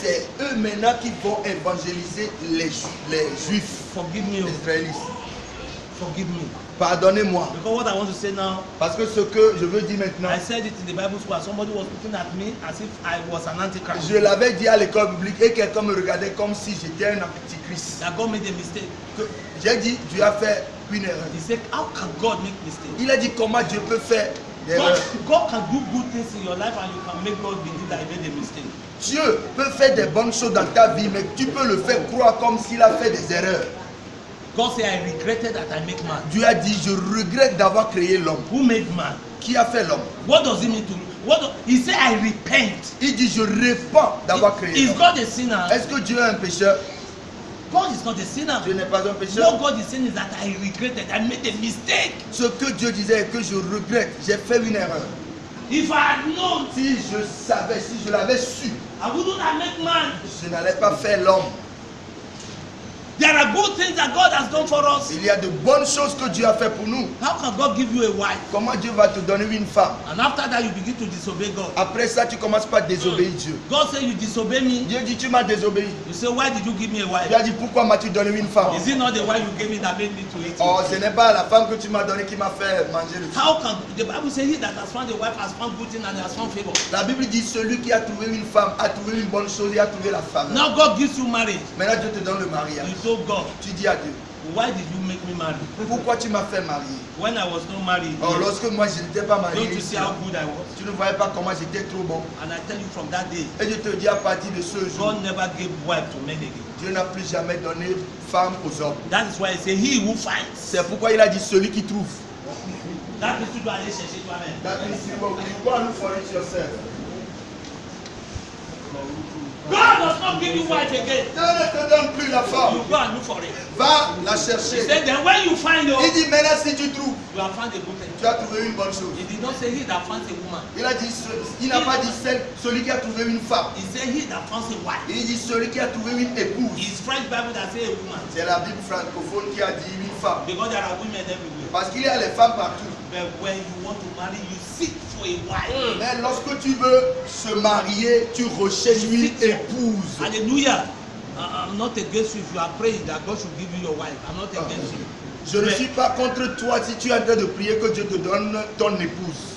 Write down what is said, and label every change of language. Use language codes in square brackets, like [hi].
[fr] C'est eux maintenant qui vont évangéliser les Juifs, [en] Forgive me, [fr] les Israélites. [en] forgive me. [fr] Pardonnez-moi. [en] Because what I want to say now, [fr] Parce que ce que je veux dire maintenant, [en] I said it in the Bible school, and somebody was looking at me as if I was an antichrist. [fr] je l'avais dit à l'école publique et quelqu'un me regardait comme si j'étais un antichrist. [en] That God made a mistake. [fr] J'ai dit, Dieu a fait une erreur. [en] He said, how can God make mistakes? [fr] Il a dit comment Dieu peut faire des [en] God, [fr] erreurs. [en] God can do good things in your life and you can make God believe that he made a mistake. [fr] Dieu peut faire des bonnes choses dans ta vie, mais tu peux le faire croire comme s'il a fait des erreurs. [en] God said, I regretted that I make man. [fr] Dieu a dit, je regrette d'avoir créé l'homme. [en] Who made man? [fr] Qui a fait l'homme? [en] What does it mean to he said, I repent. [fr] Il dit, je répands d'avoir créé [en] Is [fr] l'homme. [en] God a sinner? [fr] Est-ce que Dieu est un pécheur? [en] God is not a sinner. [fr] Dieu n'est pas un pécheur. [en] What God is saying is that I regretted, I made a mistake. [fr] Ce que Dieu disait est que je regrette, j'ai fait une erreur. [en] If I had known, [fr] Si je savais, si je l'avais su, [en] I wouldn't have made man. [fr] je n'allais pas faire l'homme. [en] There are good things that God has done for us. [fr] Il y a de bonnes choses que Dieu a fait pour nous. [en] How can God give you a wife? [fr] Comment Dieu va te donner une femme? [en] And after that, you begin to disobey God. [fr] Après ça, tu commences par désobéir Dieu. [en] God said, you disobey me. [fr] Dieu dit, tu m'as désobéi. [en] You say, why did you give me a wife? [fr] Dieu a dit, pourquoi m'as-tu donné une femme? [en] Is it not the wife you gave me that made me to eat it? [fr] Oh, ce n'est pas la femme que tu m'as donnée qui m'a fait manger le fruit. [en] How can the Bible say he that has found a wife has found good thing and has found favor? [fr] La Bible dit, celui qui a trouvé une femme a trouvé une bonne chose et a trouvé la femme. [en] Now God gives you marriage. [fr] Maintenant, Dieu te donne le mariage. [en] You told God, [fr] Tu dis à Dieu, [en] why did you make me marry? [fr] pourquoi tu m'as fait marier? [en] When I was not married, [fr] Oh, lorsque moi je n'étais pas marié, [en] don't you see how good I was? [fr] tu ne voyais pas comment j'étais trop bon. [en] And I tell you from that day, [fr] Et je te dis à partir de ce jour, [en] God never gave wife to men again. [fr] Dieu n'a plus jamais donné femme aux hommes. [en] That is why he say he who finds. [fr] C'est pourquoi il a dit celui qui trouve. [en] That means [fr] tu dois aller chercher toi-même. [en] That means you go and look for it yourself. God does not give you wife again. [fr] Dieu ne te donne plus la femme. [en] You go and look for it. [fr] Va la [en] He [fr] chercher. [en] said, then when you find her, [fr] Il dit maintenant si tu trouves, [en] you have found a good thing. [fr] tu as trouvé une bonne chose. [en] He did not say he that finds a woman. [fr] Il a dit, il n'a pas dit celui qui a trouvé une femme. [en] He said he that finds a wife. [fr] Il dit celui qui a trouvé une épouse. [en] It's French Bible that say a woman. [fr] C'est la Bible francophone qui a dit une femme. [en] Because there are women everywhere. [fr] Parce qu'il y a les femmes partout. [en] But when you want to marry, you seek for a wife. [fr] Mais lorsque tu veux se marier, tu recherches une épouse. Hallelujah. [en] I'm not against you if you are praying that God should give you your wife. I'm not against you. [fr] Je ne suis pas contre toi si tu es en train de prier que Dieu te donne ton épouse.